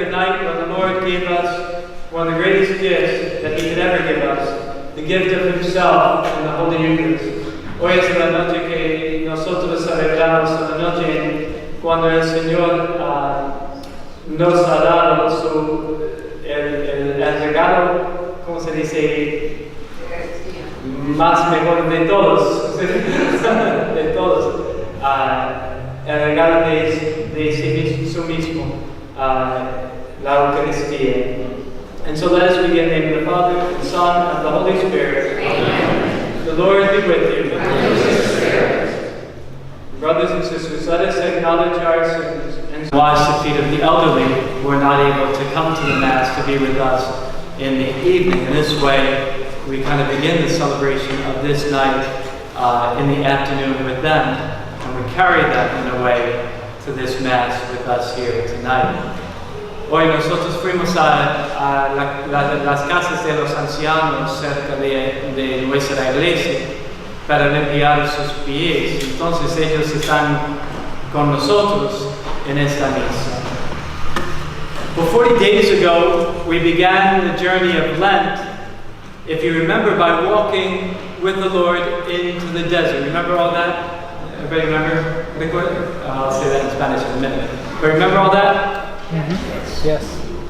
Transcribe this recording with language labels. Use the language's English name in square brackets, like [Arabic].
[English] one of the greatest gifts that He could ever give us, the gift of Himself in the Holy Eucharist. [Spanish] Hoy es la noche que nosotros celebramos, la noche cuando el Señor nos ha dado el regalo, ¿cómo se dice? Más mejor de todos, de todos, el regalo de sí mismo, la Eucaristía. [English] And so let us begin in the name of the Father, the Son, and the Holy Spirit. Amen. The Lord be with you. And with your spirit. Brothers and sisters, let us acknowledge our sins and wash the feet of the elderly who are not able to come to the Mass to be with us in the evening. In this way, we kind of begin the celebration of this night in the afternoon with them, and we carry them in a way to this Mass with us here tonight. [Spanish] Hoy nosotros fuimos a las casas de los ancianos cerca de nuestra iglesia para limpiar sus pies. Entonces ellos están con nosotros en esta misa. [English] Well, 40 days ago, we began the journey of Lent, if you remember, by walking with the Lord into the desert. Remember all that? Everybody remember? I'll say that in Spanish in a minute. But remember all that? Mm-hmm. Yes.